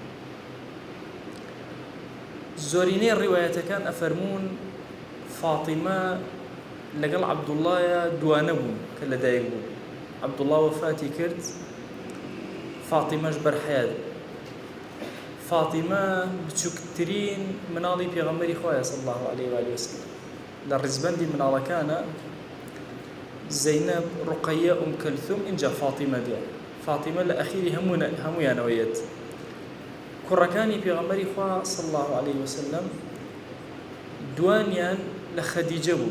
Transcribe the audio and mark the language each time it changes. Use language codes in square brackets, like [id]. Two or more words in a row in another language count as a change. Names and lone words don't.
[ckb] زۆرینەی ڕیوایەتەکان ئەفەرمون فاتیمە لەگەڵ عەبدوڵڵایە دوانە بوون کە لەدایک بوو. عەبدوڵڵا وەفاتی کرد، فاتیمەش بەرحەیات. فاتیمە بچووکترین مناڵی پێغەمبەری خۆیە [ar] صلی الله عليه وآله وسلم. [ckb] لە ڕیزبەندی مناڵەکانە زەینەب، ڕوقەیە، ئوم کەلثوم، اینجا فاتیمە دێ. فاتیمە لە ئەخیری هەمویانەوەیەت. کوڕەکانی پێغەمبەری خوا [ar] صلی الله عليه وسلم [ckb] دوانیان لە خەدیجە بوو.